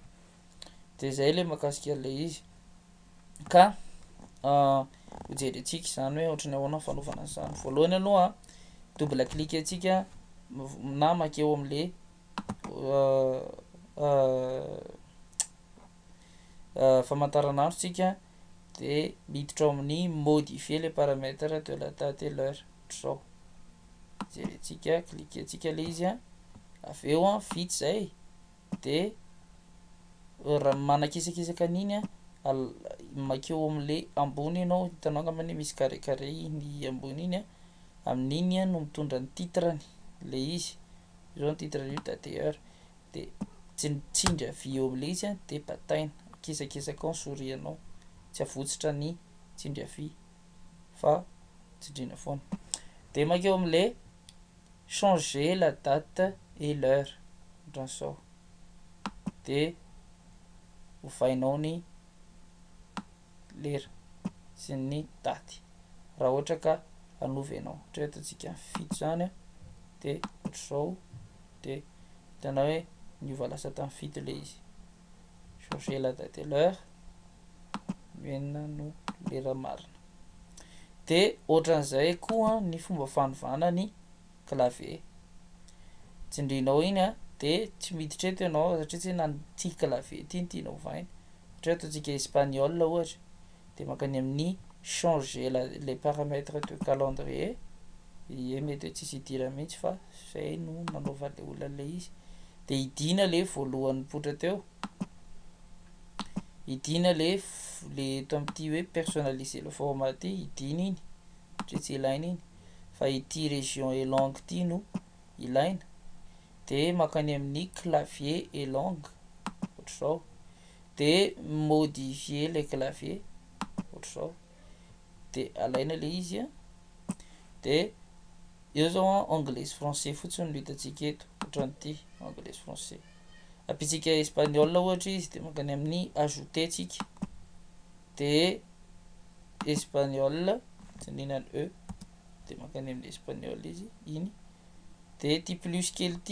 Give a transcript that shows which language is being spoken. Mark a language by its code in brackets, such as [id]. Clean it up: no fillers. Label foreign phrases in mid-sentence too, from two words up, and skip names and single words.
[mg] De zay le mahakasika le izy ka ho jerentsika izany hoe ohatran'ny ahoana fanaovana an'izany. Voalohany aloha [fr] double clic [mg] antsika na makeo am'le famantaranandro tsika de miditra ao amin'ny [fr] modifier les paramètres de la date et l'heure, [mg] ohatr'izao. Jerentsika, klikantsika le izy avy eo vita zay de raha manakisakisaka an'iny makeo am'le ambony ianao, hitanao angambany misy [fr] carré carré [mg] iny ambony iny amin'iny no mitondra ny titrany le izy, io zao ny titrany io [fr] date et heure [mg] de tsindry avy eo am'le izy de bataina, akisakisaka ao ny souris anao, tsy avotsitra ny tsindry avy fa tsindriana foana. De makeo am'le [fr] changer la date et l'heure, [mg] ohatran'izao de hovainao ny lera sy ny daty raha ohatra ka hanovy ianao, ohatra hoe ataontsika fito zany de ohatr'izao de hitanao hoe niova lasa tamin'ny fito le izy, [fr] changer la date et l'heure [mg] enina no lera marina. De ohatran'izay koa ny fomba fanovana ny clavier, tsindrianao iny de tsy miditra eto ianao satria tsy ty clavier ty no tianao ovaina, ohatra hoe ataontsika espagnol ohatra de makany amin'ny [fr] changer les paramètres de calendrier, [mg] ie mety hoe tsisy idirany mihitsy fa zay no nanaovan'le olona le izy de idina le voalohany mipoitra teo, idina le eto amin'ity hoe [fr] personnaliser le format [mg] ty idina iny satria tsy ilaina iny, fa ity [fr] région et langue [mg] ty no ilaina de makany amin'ny [fr] clavier et langue [mg] ohatr'izao de [fr] modifier le clavier [mg] ohatr'izao de alaina le izy de eo zao anglais sy français fotsiny no hitantsika eto, ohatran'ity anglais sy français. Ampitsika espagnol ohatra izy de makany amin'ny ajouter tsika de espagnol tsindriana ny E de makany amin'ny espagnol izy iny de ty plus kely